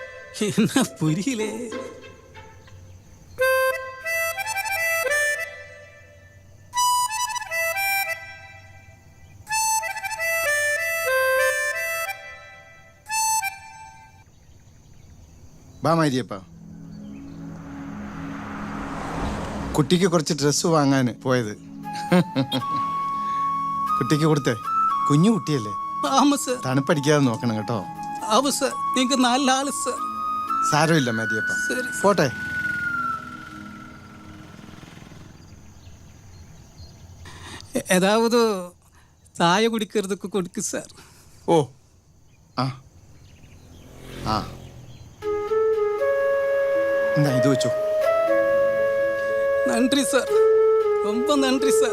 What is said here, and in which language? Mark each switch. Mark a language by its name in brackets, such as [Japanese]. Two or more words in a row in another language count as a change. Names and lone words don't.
[Tamil] என்ன புரியல. [Malayalam] ബാ മാരിയപ്പ, കുട്ടിക്ക് കുറച്ച് ഡ്രസ്സ് വാങ്ങാൻ പോയത്. കുട്ടിക്ക് കൊടുത്തേ, കുഞ്ഞു കുട്ടിയല്ലേ, [Tamil] ஆமா சார். [Malayalam] തണുപ്പടിക്കാതെ നോക്കണം കേട്ടോ. [Tamil] ஆமா சார், நீங்க நல்ல ஆளு சார். [Malayalam] സാരമില്ല മാരിയപ്പ, [Tamil] சரி. [Malayalam] പോട്ടെ. [Tamil] ஏதாவது சாய குடிக்கிறதுக்கு கொடுக்கு சார். [Malayalam] ഓ ആ ആ എന്നാ ഇത് വെച്ചോ. [Tamil] நன்றி சார், ரொம்ப நன்றி சார்.